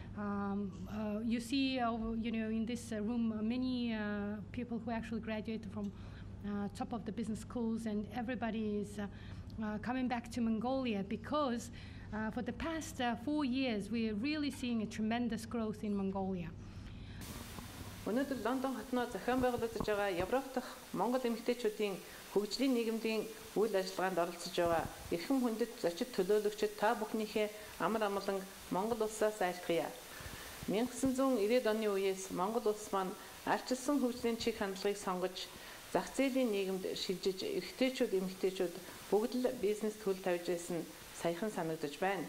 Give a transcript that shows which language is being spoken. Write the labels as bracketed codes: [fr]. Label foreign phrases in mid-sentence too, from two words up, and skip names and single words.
[en] You see, in this room, many people who actually graduated from top of the business schools, and everybody is coming back to Mongolia because for the past 4 years, we are really seeing a tremendous growth in Mongolia. [mn] Өнөөдөр Лондон хотноо зохион байгуулж байгаа Европ дахь Монгол эмэгтэйчүүдийн хөгжлийн нийгэмдийн үйл ажиллагаанд оролцож байгаа эрхэм хүндэт зочид төлөөлөгчид та бүхнийхээ амар амгалан Монгол улсаас айлтгая. 1990-ад оны үеэс Монгол улс маань альчилсан хөгжлийн чиг хандлагыг сонгож зах зээлийн нийгэмд шилжиж эрэгтэйчүүд эмэгтэйчүүд бүгд л бизнес төл тавьж байсан саяхан санагдаж байна.